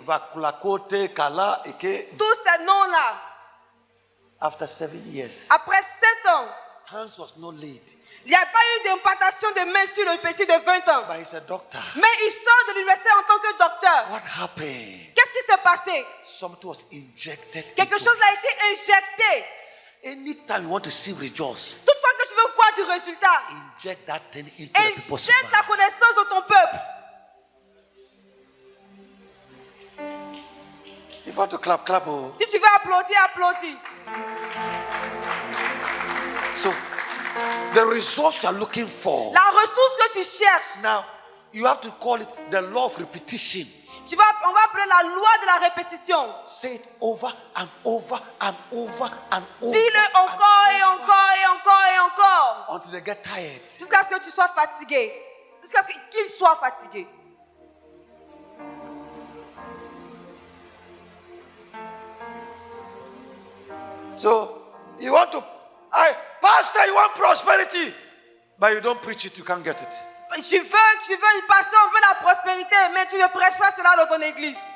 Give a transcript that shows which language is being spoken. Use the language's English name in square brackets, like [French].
[French] Vakulakote, Kala, Eke. Tous ces noms-là. [English] After 7 years, [French] Après 7 ans, [English] hands was not laid, [French] il n'y a pas eu d'implantation de main sur le petit de 20 ans. [English] but he's a doctor. [French] Mais il sort de l'université en tant que docteur. [English] What happened? [French] Qu'est-ce qui s'est passé? [English] Something was injected. [French] Quelque [English] into- [French] chose a été injecté. [English] Anytime you want to see results, [French] Toutefois que tu veux voir du résultat, [English] inject that thing into the people's [French] injecte la [English] mind. [French] connaissance de ton peuple. [English] If you want to clap, clap. Oh. [French] Si tu veux applaudir, applaudis. [English] So, the results you are looking for. [French] La ressource que tu cherches, [English] Now, you have to call it the law of repetition. [French] on va appeler la loi de la répétition. [English] Say it over and over and over and over. [French] Dis-le encore et encore et encore et encore. dors. [English] until they get tired. [French] Jusqu'à ce que tu sois fatigué. Jusqu'à ce qu'ils soient fatigués. [English] So you want to, Pastor, you want prosperity, but you don't preach it, you can't get it. [French] Tu veux une passion, on veut la prospérité, mais tu ne prêches pas cela dans ton église.